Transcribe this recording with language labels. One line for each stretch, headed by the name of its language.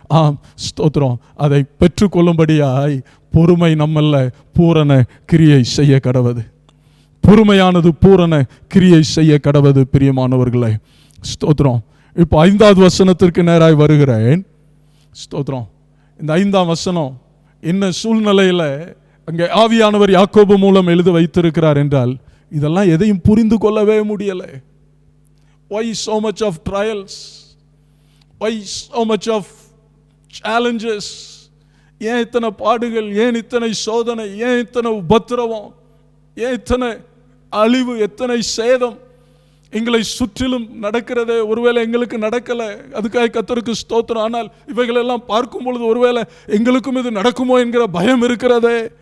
Tamil: ஆம், ஸ்தோத்திரம், அதை பெற்றுக்கொள்ளும்படியாய் பொறுமை நம்மல்ல பூரண கிரியை செய்ய கடவது, பொறுமையானது பூரண கிரியை செய்ய கடவது பிரியமானவர்களே. ஸ்தோத்திரம். இப்போ 5வது வசனத்திற்கு நேராய் வருகிறேன். ஸ்தோத்திரம், இந்த 5ஆம் வசனம் என்ன சூழ்நிலையில் அங்கே ஆவியானவர் யாக்கோபு மூலம் எழுத வைத்திருக்கிறார் என்றால், இதெல்லாம் எதையும் புரிந்து கொள்ளவே முடியலை.
English: Why so much of trials? Why so much of challenges?
Tamil: ஏன் இத்தனை பாடுகள், ஏன் இத்தனை சோதனை, ஏன் இத்தனை உபத்திரவம், ஏன் இத்தனை அழிவு, எத்தனை சேதம் எங்களை சுற்றிலும் நடக்கிறதே? ஒருவேளை எங்களுக்கு நடக்கலை, அதுக்காக கர்த்தருக்கு ஸ்தோத்திரம். ஆனால் இவைகளெல்லாம் பார்க்கும் பொழுது ஒருவேளை எங்களுக்கும் இது நடக்குமோ என்கிற பயம் இருக்கிறதே.